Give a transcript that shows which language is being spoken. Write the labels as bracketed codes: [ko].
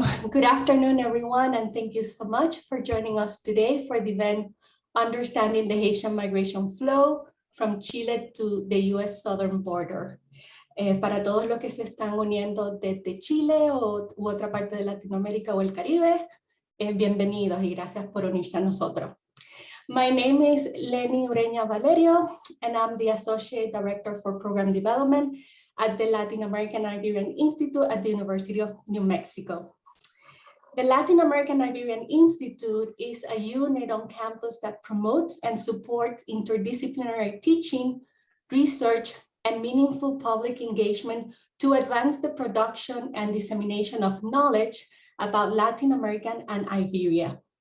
[en] Good afternoon, everyone, and thank you so much for joining us today for the event Understanding the Haitian Migration Flow from Chile to the U.S. Southern Border. [es] Para todos los que se están uniendo desde Chile u otra parte de Latinoamérica o el Caribe, bienvenidos y gracias por unirse a nosotros. [en] My name is Lenny Ureña Valerio, and I'm the Associate Director for Program Development at the Latin American Liberian Institute at the University of New Mexico. The Latin American Liberian Institute is a unit on campus that promotes and supports interdisciplinary teaching, research, and meaningful public engagement to advance the production and dissemination of knowledge about Latin America and Iberia.